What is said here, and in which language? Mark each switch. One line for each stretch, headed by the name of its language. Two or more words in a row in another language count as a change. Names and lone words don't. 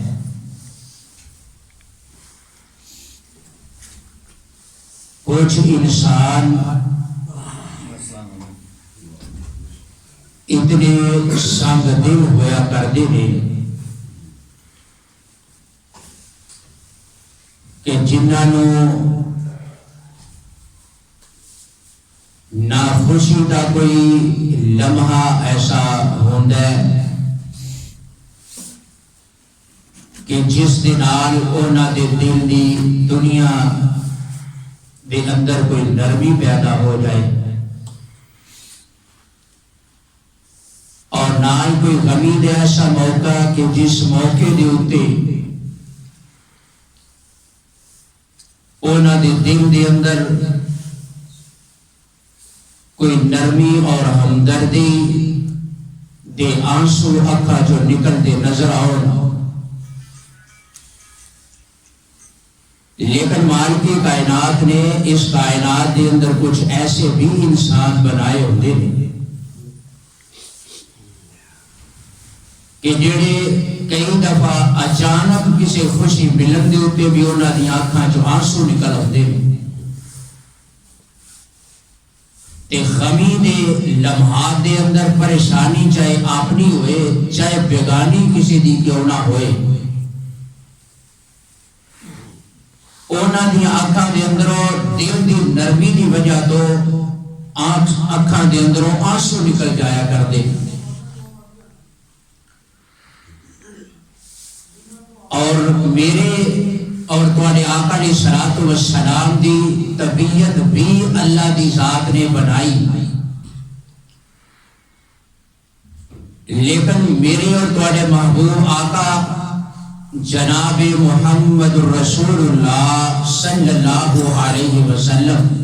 Urdu: کچھ انسان اتنے سنگ دل ہویا کرتے ہیں کہ جنہوں نہ خوشی کا کوئی لمحہ ایسا ہوتا ہے
Punjabi: کہ جس دے نال انہاں دے دل دی دنیا دے اندر کوئی نرمی پیدا ہو جائے، اور نہ ہی کوئی غمی دے ایسا موقع کہ جس موقع دے اتے انہاں دے دل دے اندر کوئی نرمی اور ہمدردی دے آنسو اکھا جو نکلتے نظر آؤ. لیکن مالک کائنات نے اس کائنات دے اندر کچھ ایسے بھی انسان بنائے ہوتے ہیں کہ جڑے کئی دفعہ اچانک کسی خوشی ملن دے ہوتے بھی انہاں دی آنکھاں جو آنسو نکل ہوتے ہیں، تے غمی دے لمحات دے اندر پریشانی چاہے اپنی ہوئے چاہے بیگانی کسی دی کیوں نہ ہوئے، اونا دی آنکھاں دے اندروں دل دی نرمی دی وجہ تو آنکھاں دے اندروں آنسو نکل جایا کر دے. اور میرے اور تواڈے آقا
Arabic: علیہ الصلوۃ والسلام
Punjabi: دی طبیعت بھی اللہ دی ذات نے بنائی، لیکن میرے اور تواڈے محبوب آقا جناب محمد رسول اللہ
Arabic: صلی اللہ علیہ وسلم